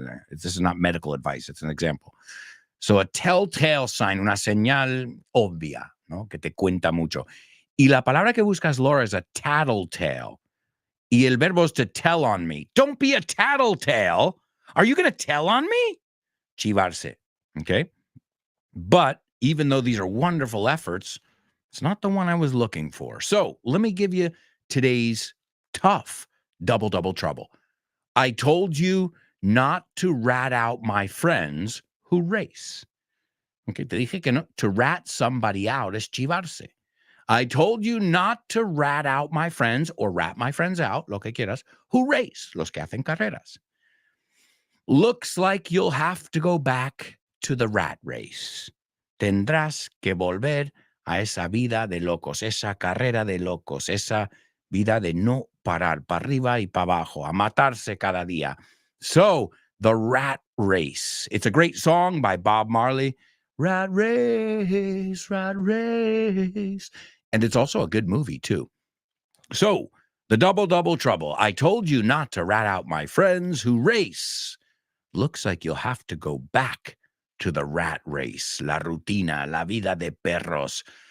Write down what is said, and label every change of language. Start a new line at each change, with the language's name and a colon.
English: This is not medical advice, it's an example. So a telltale sign,
Spanish: una señal obvia, ¿no? Que te cuenta mucho. Y la palabra que buscas, Laura,
English: is a tattletale.
Spanish: Y el verbo
English: is to tell on me. Don't be a tattletale. Are you going to tell on me? Chivarse, okay? But even though these are wonderful efforts, it's not the one I was looking for. So let me give you today's tough double trouble. I told you not to rat out my friends who race. Okay,
Spanish: te dije que no,
English: to rat somebody out
Spanish: es chivarse.
English: I told you not to rat out my friends or rat my friends out,
Spanish: lo que quieras,
English: who race,
Spanish: los que hacen carreras.
English: Looks like you'll have to go back to the rat race.
Spanish: Tendrás que volver a esa vida de locos, esa carrera de locos, esa vida de no parar, para arriba y para abajo, a matarse cada día.
English: So, the rat race. It's a great song by Bob Marley. Rat race, rat race. And it's also a good movie, too. So, the double trouble. I told you not to rat out my friends who race. Looks like you'll have to go back to the rat race,
Spanish: la rutina, la vida de perros.